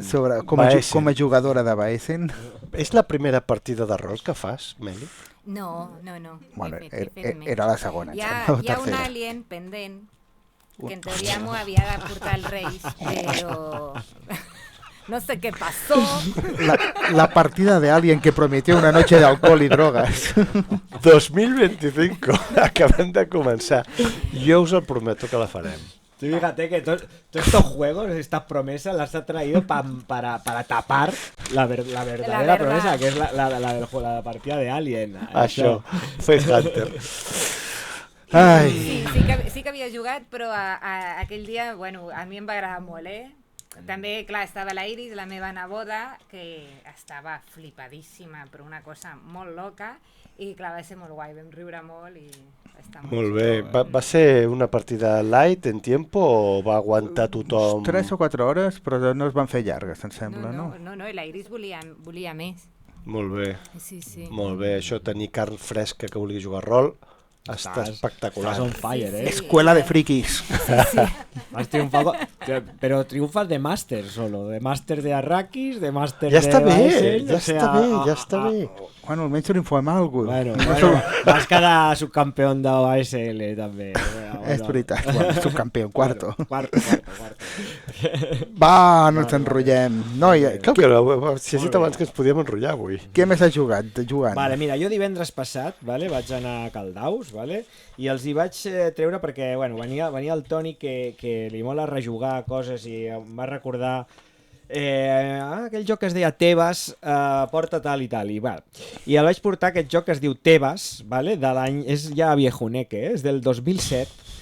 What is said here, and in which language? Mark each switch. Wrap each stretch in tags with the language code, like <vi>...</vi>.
<ca>Sobre com a jugadora de Baesen. És la primera partida de rol que fas, Meli? No. Bueno, era la segona. Hi ha un alien pendent que en teoria m'ho havia de portar els Reis,</ca> <es>no sé qué pasó. La partida de Alien que prometió una noche de alcohol y drogas.</es> <ca>2025, acabem de començar. Jo us el prometo que la farem.</ca> <es>Tú fíjate que todos estos juegos, estas promesas, las ha traído para tapar la verdadera verdad. promesa, que es la del juego, la partida de Alien.</es> <ca>Això, Faith Hunter. Ai, Sí que havia jugat, però aquell dia, bueno, a mi em va agradar molt, També, clar, estava la Iris, la meva neboda, que estava flipadíssima per una cosa molt loca, i clar, va ser molt guai, vam riure molt i va estar Molt bé. Va ser una partida light</ca> <es>en tiempo</es> <ca>o va aguantar tothom? 3 o 4 hores, però no es van fer llargues, em sembla, no? No, i la Iris volia més. Molt bé. Sí. Molt bé, això tenir carn fresca que vulgui jugar a rol està espectacular.</ca> <es>Estás on fire, Escuela de frikis. Has triunfado, pero triunfas de máster solo, de máster de Arrakis, de máster</es> <ca>Ja de està bé, Baessel, ja està bé. Bueno, almenys triomfem alguna Bueno, vas quedar subcampeón de ASL també. És veritat, bueno, subcampió, cuarto. Quarto. Va, no ens enrotllem. Noia, Clar que si has dit abans que ens podíem enrotllar avui. què més has jugat, Joan? Vale, mira, jo divendres passat vaig anar a Caldaus, i els hi vaig treure perquè venia el Toni que li mola rejugar coses i em va recordar aquell joc que es deia Tebas, porta tal i tal, i el vaig portar aquest joc que es diu Tebas, de l'any, és ja viejuneque, és del 2007.</ca>